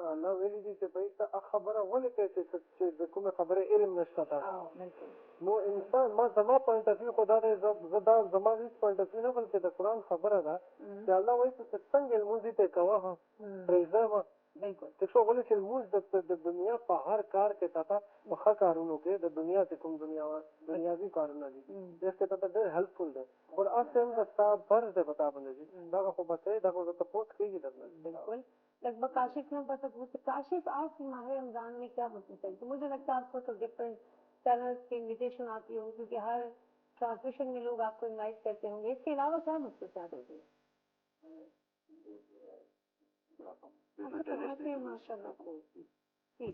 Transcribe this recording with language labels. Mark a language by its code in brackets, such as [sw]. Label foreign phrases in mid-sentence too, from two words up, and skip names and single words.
[ps] الله ویلي دي چې بھائی ته خبره ولې کوې چې د کومې خبرې علم نشته تا نو انسان ما زما [en] point of view [ps] خو دا دی زه دا زما هېڅ [en] point of view [ps] نه بلکې د قرآن خبره ده چې الله وایي چې څنګه لمونځ یې کوه پرېږده به چې څو ولې چې لمونځ د دنیا په هر کار کې تا ته په ښه کارونو کې د دنیا چې کوم دنیاوي کارونه دي دې کې تا ته ډېر هیلپفل دی اور هسې هم د ستا فرض دی په تا باندې چې دغه خو به کوې دغه زه تپوس کېږي درنه [ur] بالکل لگ بھگ کاشف میں پتہ پوچھتے کاشف آپ ماہ رمضان میں کیا ہوتی ہے مجھے لگتا ہے آپ کو تو [en] different channels [ur] کی انویٹیشن آتی ہوگی کیونکہ ہر ٹرانسلیشن میں لوگ آپ کو انوائٹ کرتے ہوں گے اس کے علاوہ کیا مخصوصیات ہوتی ہیں ماشاء اللہ